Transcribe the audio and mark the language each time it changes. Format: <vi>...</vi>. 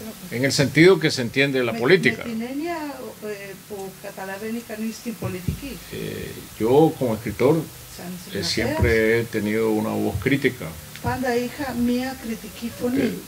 <es>En el sentido que se entiende la política.</es> <el>Με την έννοια που καταλαβαίνει κανείς την πολιτική.</el> <es>Yo como escritor</es> <el>Σαν συγγραφέας,</el> <es>siempre he tenido una voz crítica,</es> <el>πάντα είχα μία κριτική φωνή.</el>